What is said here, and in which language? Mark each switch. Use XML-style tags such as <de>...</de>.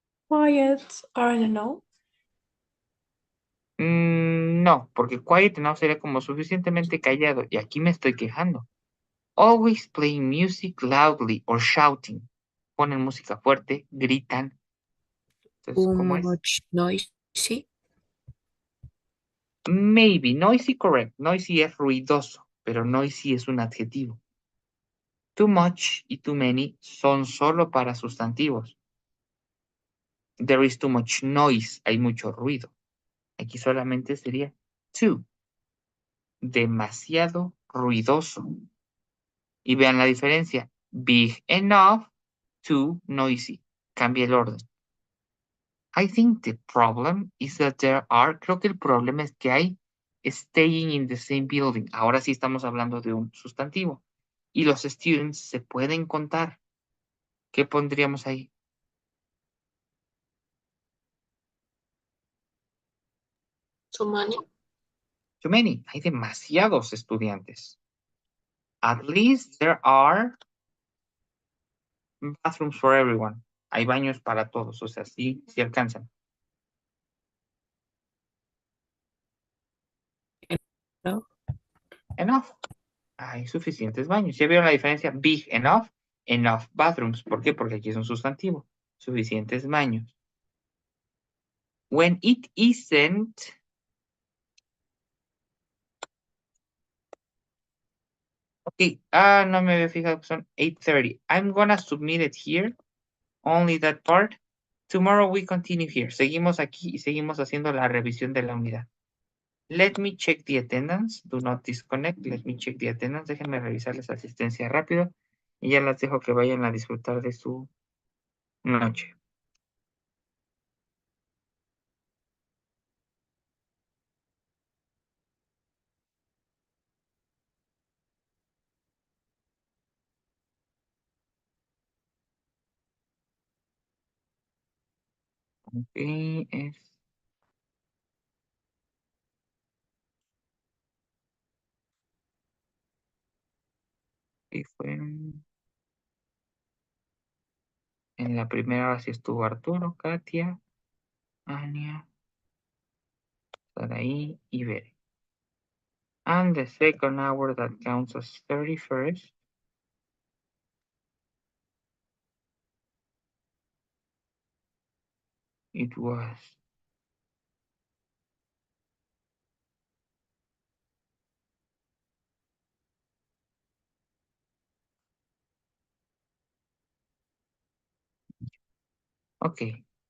<en>Quiet, I don't know.</en> <es>No, porque quiet no sería como suficientemente callado. Y aquí me estoy quejando.</es> <en>Always playing music loudly or shouting.</en> <es>Ponen música fuerte, gritan. Entonces,</es> <en>Too</en> <es>¿cómo es?</es> <en>much noisy. Maybe. Noisy, correct.</en> <es>Noisy es ruidoso, pero noisy es un adjetivo. Too much y too many son solo para sustantivos.</es> <en>There is too much noise.</en> <es>Hay mucho ruido. Aquí solamente sería too. Demasiado ruidoso. Y vean la diferencia.</es> <en>Big enough, too noisy.</en> <es>Cambia el orden.</es> <en>I think the problem is that there are,</en> <es>creo que el problema es que hay</es> <en>staying in the same building.</en> <es>Ahora sí estamos hablando de un sustantivo. Y los students se pueden contar. ¿Qué pondríamos ahí?</es> <en>Too many. Too many.</en> <es>Hay demasiados estudiantes.</es> <en>At least there are bathrooms for everyone.</en> <es>Hay baños para todos. O sea, sí, sí alcanzan. No? Enough. Hay suficientes baños. ¿Ya vieron la diferencia?</es> <en>Big enough, enough bathrooms.</en> <es>¿Por qué? Porque aquí es un sustantivo. Suficientes baños.</es> <en>When it isn't,</en> <es>okay, no me había fijado que son 8:30.</es> <en>I'm gonna submit it here, only that part. Tomorrow we continue here.</en> <es>Seguimos aquí y seguimos haciendo la revisión de la unidad.</es> <en>Let me check the attendance. Do not disconnect. Let me check the attendance.</en> <es>Déjenme revisarles asistencia rápido y ya las dejo que vayan a disfrutar de su noche. Ok, y fue en la primera hora sí estuvo Arturo, Katia, Ania, Saraí y Bere.</es> <en>And the second hour that counts as 31st, it was okay.</en>